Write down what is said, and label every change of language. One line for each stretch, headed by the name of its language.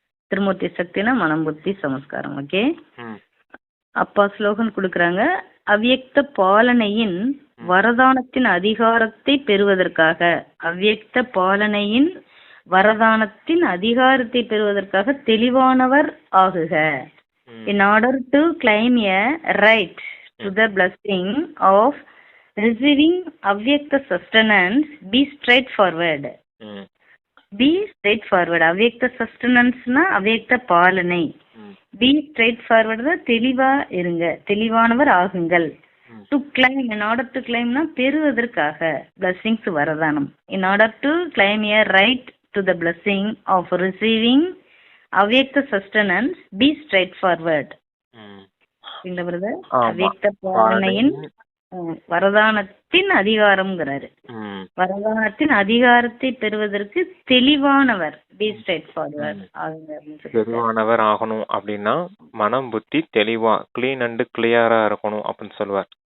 Tamil: திருமூர்த்தி சக்தினா மனம், புத்தி, சமஸ்காரம். ஓகே, அப்பா ஸ்லோகன் கொடுக்குறாங்க. அவ்யக்த பாலனையின் வரதானத்தின் அதிகாரத்தை பெறுவதற்காக, அவ்யக்த பாலனையின் வரதானத்தின் அதிகாரத்தை பெறுவதற்காக தெளிவானவர் ஆகுக.
English: In order to claim a right to the blessing of receiving avyakta sustenance, be straightforward. Be straightforward. avyakta sustenance
Tamil: na avyakta Palanai.
English: Be straightforward
Tamil: தான் தெளிவா இருங்க, தெளிவானவர் ஆகுங்கள்.
English: To claim, in order to claim
Tamil: னா பெறுவதற்காக,
English: blessings
Tamil: வரதானம்.
English: In order to claim a right to the blessing of receiving avyakta sustenance, be straightforward.
Tamil: இந்த brother அவ்யக்த பாலனையின் வரதானத்தின் அதிகாரம்ங்கிறாரு. வரதானத்தின் அதிகாரத்தை பெறுவதற்கு தெளிவானவர்,
English: be straightforward,
Tamil: தெளிவானவர் ஆகணும் அப்படின்னா மனம், புத்தி தெளிவா,
English: clean and கிளியரா
Tamil: இருக்கணும் அப்படின்னு சொல்லுவார்.